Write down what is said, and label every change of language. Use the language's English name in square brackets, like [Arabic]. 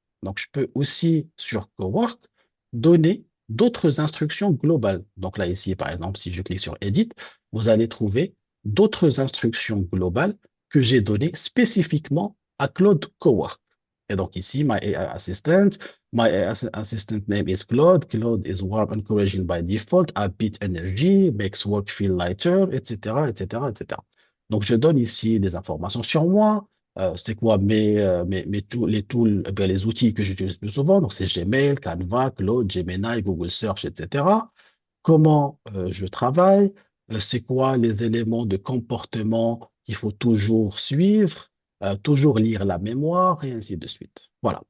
[French] Donc, je peux aussi, sur Cowork, donner d'autres instructions globales. Donc là, ici, par exemple, si je clique sur Edit, vous allez trouver d'autres instructions globales que j'ai données spécifiquement à Claude Cowork. Et donc ici, [English] my AI assistant name is Claude. Claude is warm, encouraging by default, upbeat energy, makes work feel lighter, etc., etc., etc. [French] Donc, je donne ici des informations sur moi, c'est quoi les tools, les outils que j'utilise le plus souvent. Donc, c'est Gmail, Canva, Claude, Gemini, Google Search, etc. Comment je travaille, c'est quoi les éléments de comportement qu'il faut toujours suivre, toujours lire la mémoire et ainsi de suite. Voilà.